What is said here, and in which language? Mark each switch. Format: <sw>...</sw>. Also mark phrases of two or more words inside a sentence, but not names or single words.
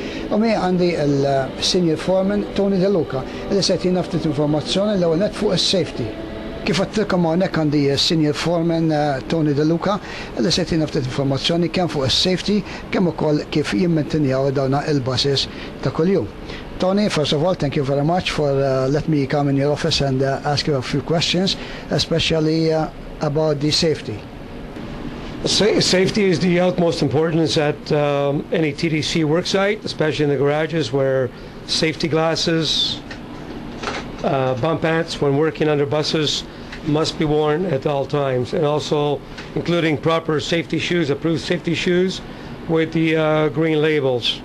<mt>U mi għandi l-</mt> <en>Senior Foreman</en> <mt>Tony De Luca li se jtina ftit informazzjoni l-ewwel net fuq is-safety. Kif għattilkom hawnhekk għandi</mt> <en>Senior Foreman</en> <mt>Tony De Luca li se jtina ftit informazzjoni kemm fuq is-safety kemm ukoll kif jimmentinjaw dawna il-buses ta' kuljum.</mt> <en>Tony, first of all, thank you very much for letting me come in your office and ask you a few questions, especially about the safety. Safety is the utmost importance at any T.T.C work site, especially in the garages where safety glasses, bump pants when working under buses must be worn at all times, and also including proper safety shoes, approved safety shoes with the green labels.</en>